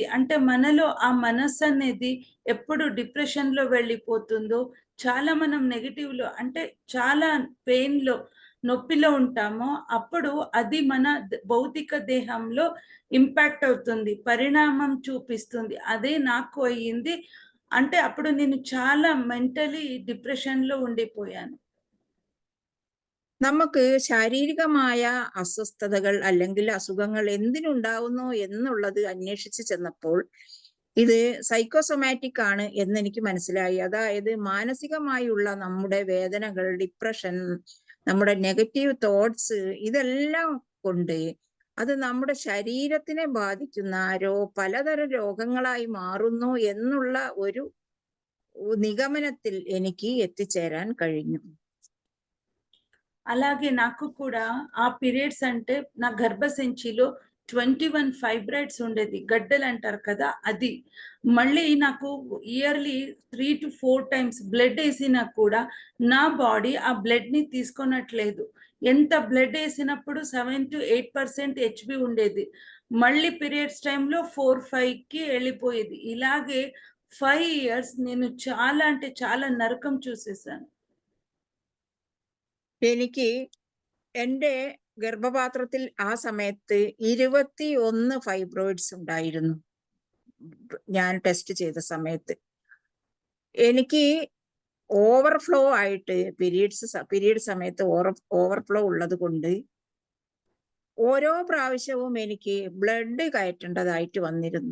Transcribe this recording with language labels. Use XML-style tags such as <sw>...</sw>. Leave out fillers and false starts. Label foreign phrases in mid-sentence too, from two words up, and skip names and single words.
<te>అంటే మనలో ఆ మనస్సు అనేది ఎప్పుడు డిప్రెషన్లో వెళ్ళిపోతుందో, చాలా మనం నెగిటివ్లో అంటే చాలా పెయిన్లో, నొప్పిలో ఉంటామో అప్పుడు అది మన భౌతిక దేహంలో ఇంపాక్ట్ అవుతుంది, పరిణామం చూపిస్తుంది. అదే నాకు అయ్యింది. అంటే అప్పుడు నేను చాలా</te> <en>mentally depression</en> <te>ఉండిపోయాను.</te> <ml>നമുക്ക് ശാരീരികമായ അസ്വസ്ഥതകൾ അല്ലെങ്കിൽ അസുഖങ്ങൾ എന്തിനുണ്ടാവുന്നു എന്നുള്ളത് അന്വേഷിച്ച് ചെന്നപ്പോൾ ഇത് സൈക്കോസൊമാറ്റിക് ആണ് എന്നെനിക്ക് മനസ്സിലായി. അതായത് മാനസികമായുള്ള നമ്മുടെ വേദനകൾ, ഡിപ്രഷൻ, നമ്മുടെ</ml> <en>negative thoughts,</en> <ml>ഇതെല്ലാം കൊണ്ട് അത് നമ്മുടെ ശരീരത്തിനെ ബാധിക്കുന്ന പലതരം രോഗങ്ങളായി മാറുന്നു എന്നുള്ള ഒരു നിഗമനത്തിൽ എനിക്ക് എത്തിച്ചേരാൻ കഴിഞ്ഞു.</ml> <te>అలాగే నాకు కూడా ఆ పీరియడ్స్ అంటే నా గర్భసంచిలో 21 ఫైబ్రాయిడ్స్ ఉండేది, గడ్డలు అంటారు కదా అది. మళ్ళీ నాకు ఇయర్లీ</te> <en>3 to 4 times</en> <te>బ్లడ్ వేసినా కూడా నా బాడీ ఆ బ్లడ్ని తీసుకొనట్లేదు. ఎంత బ్లడ్ వేసినప్పుడు 7 to 8% HB ఉండేది. మళ్ళీ పీరియడ్స్ టైంలో 4-5కి వెళ్ళిపోయేది. ఇలాగే 5 years నేను చాలా అంటే చాలా నరకం చూసేసాను.</te> <ml>എനിക്ക് എൻ്റെ ഗർഭപാത്രത്തിൽ ആ സമയത്ത് 21 ഫൈബ്രോയിഡ്സ് ഉണ്ടായിരുന്നു. ഞാൻ ടെസ്റ്റ് ചെയ്ത സമയത്ത് എനിക്ക് ഓവർഫ്ലോ ആയിട്ട് പീരീഡ് സമയത്ത് ഓവർഫ്ലോ ഉള്ളത് കൊണ്ട് ഓരോ പ്രാവശ്യവും എനിക്ക് ബ്ലഡ് കയറ്റേണ്ടതായിട്ട് വന്നിരുന്നു.</ml>